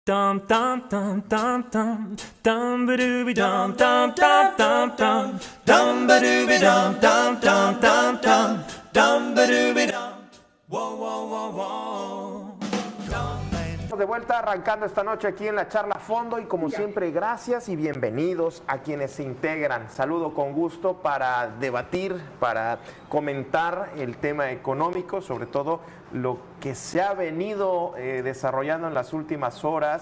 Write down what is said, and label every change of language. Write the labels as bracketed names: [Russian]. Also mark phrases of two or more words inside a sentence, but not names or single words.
[Spanish] Dum dum dum dum dum dum ba-dooby dum dum dum dum dum dum ba-dooby dum dum dum dum dum dum ba-dooby dum. Whoa whoa whoa whoa. De vuelta arrancando esta noche aquí en la charla a fondo y como siempre gracias y bienvenidos a quienes se integran. Saludo con gusto para debatir, para comentar el tema económico, sobre todo lo que se ha venido desarrollando en las últimas horas.